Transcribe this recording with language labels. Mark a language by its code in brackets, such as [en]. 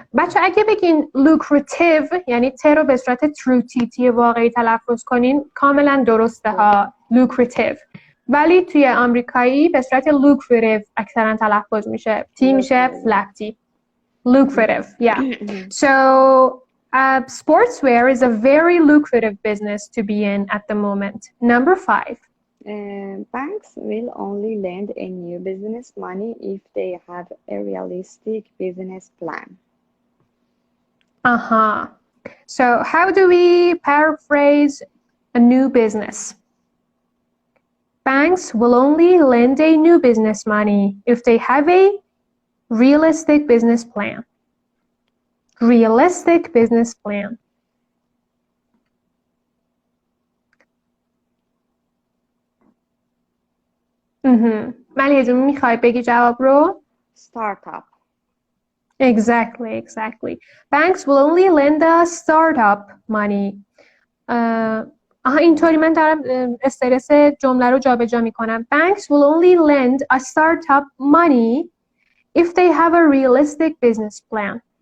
[fa] بچه اگه بگین lucrative یعنی ت رو به صورت true تی واقعی تلفظ کنین کاملا درسته ها lucrative. ولی توی آمریکایی به صورت lucrative اکثرا تلفظ میشه. تی میشه [en] flat T. Lucrative, yeah. So sportswear is a very lucrative business to be in at the moment. Number 5. Banks will only lend a new business money if they have a realistic business plan. So how do we paraphrase a new business? Banks will only lend a new business money if they have a realistic business plan. Realistic business plan. [fa] ملیحه جون میخوای بگی جواب رو؟ [en] Startup. Exactly. Banks will only lend a startup money. [fa] اینطوری من دارم استرس جمله رو جابجا میکنم. [en] Banks will only lend a startup money if they have a realistic business plan.